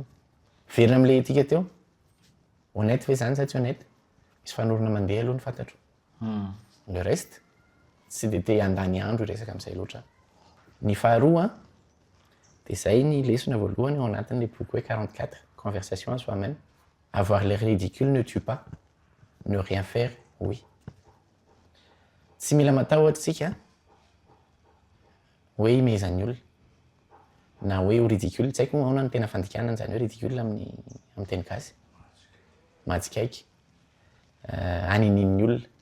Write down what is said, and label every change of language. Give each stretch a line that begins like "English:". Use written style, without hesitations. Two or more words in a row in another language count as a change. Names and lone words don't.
Malagasy: Verina amin'ilay etika teo. Honnête ve zany sa tsy honnête? Misy fanorona mandeha aloha ny fantatro.
French: Le reste
Malagasy: tsy dia te handany andro resaka amin'izay loatra. Ny faharoa dia izay ny lesona voalohany ao anatin'ilay boky hoe 44
French: conversation à soi-même. Avoir l'air ridicule ne tue pas. Ne rien faire, oui.
Malagasy: Tsy mila matahotra tsika hoe imezan'ny olona na hoe ho ridicule. Tsy haiko ahoana ny tena fandikanana an'izany hoe ridicule amin'ny teny gasy. Matsikaiky. Aninin'ny olona.